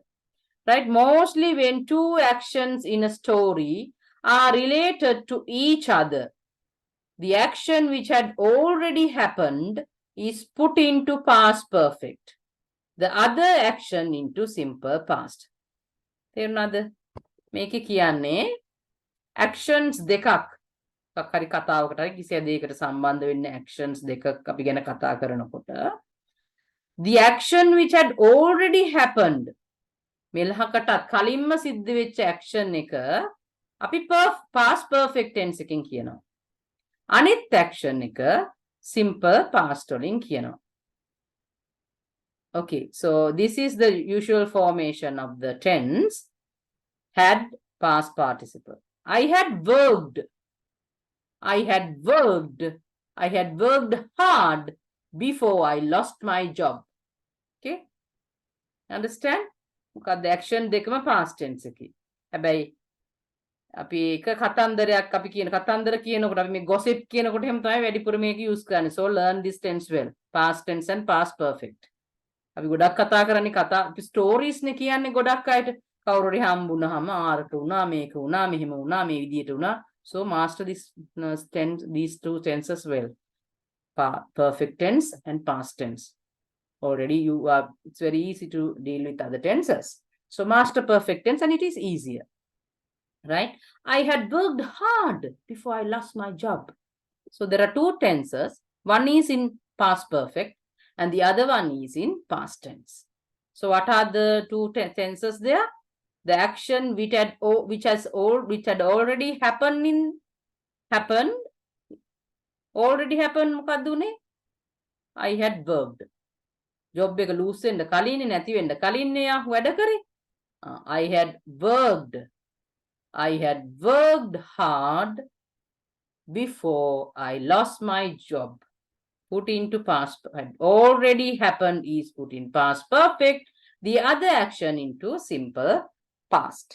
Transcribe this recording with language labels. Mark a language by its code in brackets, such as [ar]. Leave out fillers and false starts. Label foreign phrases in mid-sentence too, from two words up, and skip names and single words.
[en] Right? Mostly when two actions in a story are related to each other, the action which had already happened is put into past perfect. The other action into simple past. [si] තේරුණාද? මේකේ කියන්නේ actions දෙකක්. හරි කතාවකට හරි කිසි දෙයකට සම්බන්ධ වෙන්න actions දෙකක් අපි ගැන කතා කරනකොට [en] the action which had already happened [si] මෙලහකටත් කලින්ම සිද්ධ වෙච්ච action එක අපි [en] past perfect tense [si] එකෙන් කියනවා. අනිත් action එක [en] simple past [si] වලින් කියනවා. [en] Okay, so this is the usual formation of the tense. Had, past participle. I had worked hard before I lost my job. Okay? Understand? [si] මොකක්ද action දෙකම [en] past tense [si] එකේ. හැබැයි අපි එක කතන්දරයක් අපි කියන කතන්දර කියනකොට අපි මේ gossip කියනකොට එහෙම තමයි වැඩිපුර මේක use කරන්නේ. [en] So learn this tense well. Past tense and past perfect. [si] අපි ගොඩක් කතා කරන්නේ අපි stories නේ කියන්නේ ගොඩක් අයට. කවුරුරි හම්බුනහම ආරට වුණා මේක වුණා මෙහෙම වුණා මේ විදියට වුණා. [en] So master these two tenses well. Perfect tense and past tense. Already it's very easy to deal with other tenses. So master perfect tense and it is easier. Right? I had worked hard before I lost my job. So there are two tenses. One is in past perfect and the other one is in past tense. So what are the two tenses there? The action which had already happened [si] මොකක්ද උනේ? [en] I had worked. [si] job එක lose වෙන්න කලින් නැති වෙන්න කලින් යා වැඩ කරේ. [en] I had worked hard before I lost my job. Put into past, had already happened is put in past perfect. The other action into simple past.